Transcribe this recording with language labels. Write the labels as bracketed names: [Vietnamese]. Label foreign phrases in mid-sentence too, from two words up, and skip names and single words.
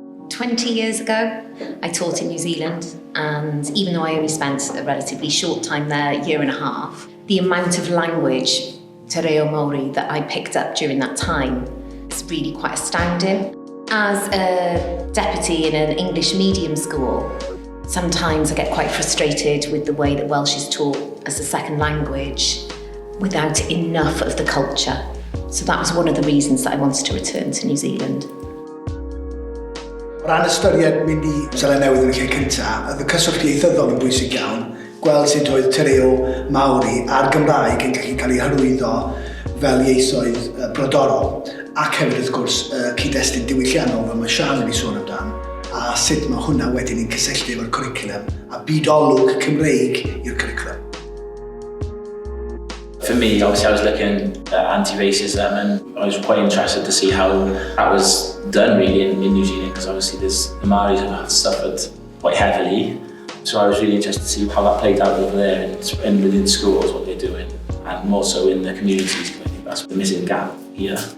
[English] 20 years ago, I taught in New Zealand, and even though I only spent a relatively short time there, a year and a half, the amount of language, [Māori] te reo Māori, [English] that I picked up during that time is really quite astounding. As a deputy in an English medium school, sometimes I get quite frustrated with the way that Welsh is taught as a second language without enough of the culture. So that was one of the reasons that I wanted to return to New Zealand. [Welsh] O ran ystyried mynd i Seland Newydd yn y lle cyntaf, oedd y cyswllt ieithyddol yn bwysig iawn, gweld sut oedd [Māori] te reo Māori [Welsh] a'r Gymraeg yn gallu cael ei hyrwyddo fel ieithoedd brodorol, ac hefyd wrth gwrs cyd-destun diwylliannol fel mae Sian wedi sôn amdan, a sut mae hwnna wedyn yn cysylltu efo'r cwricwlwm a bydolwg Cymreig i'r cwricwlwm. [English] For me, obviously I was looking at anti-racism and I was quite interested to see how that was done really in New Zealand, because obviously the Māoris have suffered quite heavily. So I was really interested to see how that played out over there and within schools, what they're doing, and more so in the communities, because I think that's the missing gap here.